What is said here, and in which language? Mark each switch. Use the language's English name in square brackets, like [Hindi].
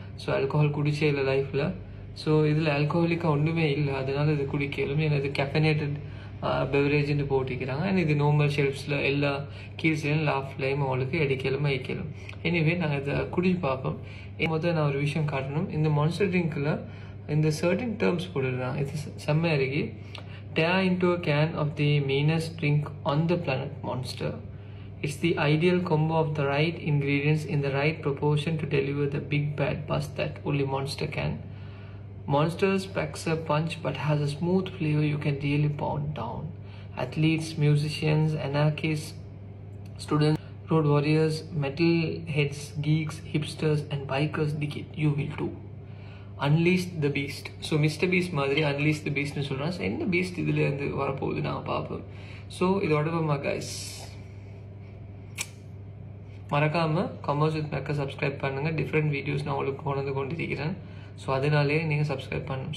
[Tamil] So alcohol குடிச்சே இல்லை லைஃப்பில். ஸோ இதில் ஆல்கோஹாலிக்காக ஒன்றுமே இல்லை, அதனால இது குடிக்கலும். ஏன்னா இது கெஃபினேட்டட் பெவரேஜ்னு போட்டிக்கிறாங்க. அண்ட் இது நார்மல் ஷெல்ஃப்ஸில் எல்லா கீழ்ஸ்லையும் லாஃப்ட்லையும் அவங்களுக்கு எடுக்கலும் வைக்கலும். எனிவே நாங்கள் இதை குடிச்சு பார்ப்போம். முதல்ல நான் ஒரு விஷயம் காட்டணும். இந்த மான்ஸ்டர் ட்ரிங்க்கில் இந்த சர்டன் டேர்ம்ஸ் போட்டுருக்காங்க. இது செம்ம அருகி. [English] Tear into a can of the meanest drink on the planet, Monster. It's the ideal combo of the right ingredients in the right proportion to deliver the big bad buzz that only Monster can. Monster packs a punch but has a smooth flavor you can really pound down. Athletes, musicians, anarchists, students, road warriors, metal heads, geeks, hipsters and bikers dig it. You will too. Unleash the beast. [Tamil] So mister Beast மாதிரி அன்லீஸ் த பீஸ்ட்னு சொல்கிறேன். So என்ன Beast இதுலேருந்து வரப்போகுது நாங்கள் பார்ப்போம். So இதோட guys மறக்காமல் commerce with மேக்கை subscribe பண்ணுங்கள். டிஃப்ரெண்ட் வீடியோஸ் நான் உங்களுக்கு கொண்டு கொண்டிருக்கிறேன். ஸோ அதனாலே நீங்கள் சப்ஸ்கிரைப் பண்ணணும்.